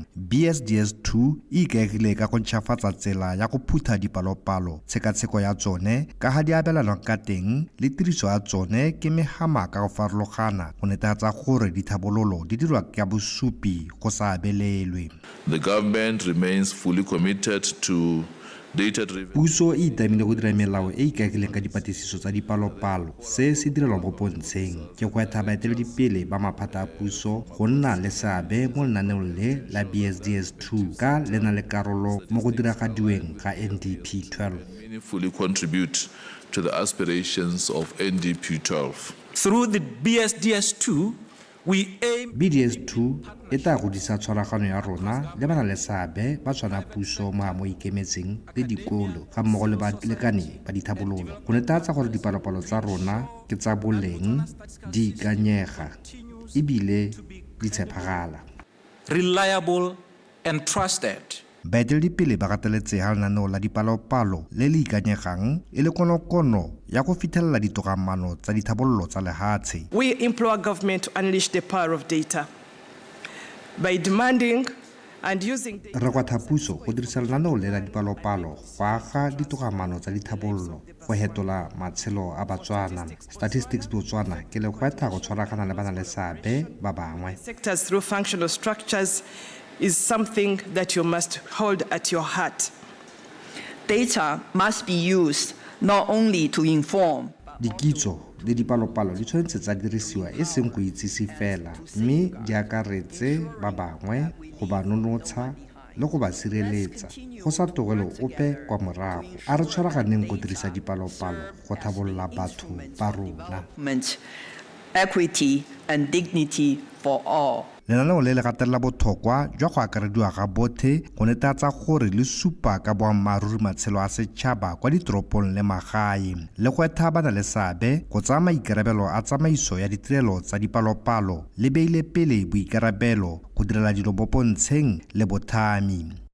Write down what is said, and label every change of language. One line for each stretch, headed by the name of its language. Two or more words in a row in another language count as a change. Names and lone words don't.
Tswana: BSDS2 e ikaegile ka go ntšhafatsa tsela ya go phutha dipalopalo, tshekatsheko ya tsone ka ga di abelanwang ka teng le tiriso ya tsone ke megama ka go farologana go netefatsa gore dithabololo di dirwa ka bosupi go sa abelelwe.
English: The government remains fully committed to data-driven.
Tswana: Puso e itamile go dira melao e ikaegileng ka dipatlisiso tsa dipalopalo. Se se direlwa mo pontsheng ke go etha baeteledipele ba maphata a puso go nna le seabe mo lenaneong le la BSDS2 ka le na le karolo mo go diragadiweng ga NDP 12.
English: Meaningfully contribute to the aspirations of NDP 12. Through the BSDS2,
Tswana: BDS2 e tla godisa tshwaragano ya rona le bana le seabe ba tshwana puso mo ikemetseng le dikolo ga mmogo le balekane ba dithabololo go netefatsa gore dipalopalo tsa rona ke tsa boleng, di ikanyega ebile di tshepagala.
English: Reliable and trusted.
Tswana: Baeteledipele ba gateletsega lenaneo la dipalopalo le le ikanyegang e le konokono ya go fitlhelela ditogamano tsa dithabololo tsa lehatshe.
English: We implore government to unleash the power of data by demanding and using data.
Tswana: Re kwatha puso go dirisa lenaneo le la dipalopalo go aga ditogamano tsa dithabololo go hetola matshelo a Batswana. Statistics Botswana ke le kwatha go tshwaragana le bana le seabe ba bangwe.
English: Sectors through functional structures is something that you must hold at your heart. Data must be used not only to inform.
Tswana: Dikitso le dipalopalo di tshwanetse tsa dirisiwa e seng go itsisi fela mme di akaretse ba bangwe go ba nonotsha le go ba sireletsa go sa togelo ope kwa morago. A re tshwaraganeng go dirisa dipalopalo go thabolola batho ba rona.
English: Equity and dignity for all.
Tswana: Lenaneo le le gatelela botlhokwa jwa go akarediwa ga botlhe go netefatsa gore le supa ka boammaaruri matshelo a setšhaba kwa ditoropong le magae le go etha bana le seabe go tsaya maikarabelo a tsamaiso ya ditirelo tsa dipalopalo le beile pele boikarabelo go direla dilo mo pontsheng le bothami.